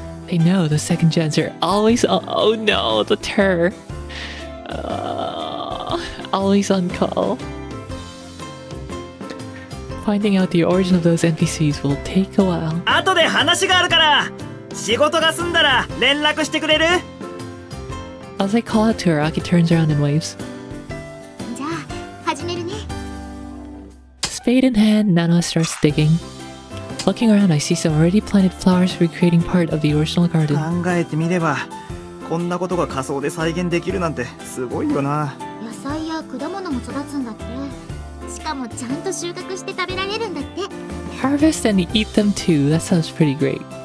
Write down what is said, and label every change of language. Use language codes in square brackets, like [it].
[en] I know the second gens are always on. Oh no, the terror. Always on call. Finding out the origin of those NPCs will take a while. [ja] 後で話があるから、仕事が済んだら連絡してくれる？ [en] As I call out to her, Aki turns around and waves. [ja] じゃあ始めるね。 [en] Spade in hand, Nanoha starts digging. Looking around, I see some already planted flowers recreating part of the original garden. [ja] 考えてみれば、こんなことが仮想で再現できるなんてすごいよな。野菜や果物も育つんだって。しかもちゃんと収穫して食べられるんだって。 [en] Harvest and eat them too. That sounds pretty great.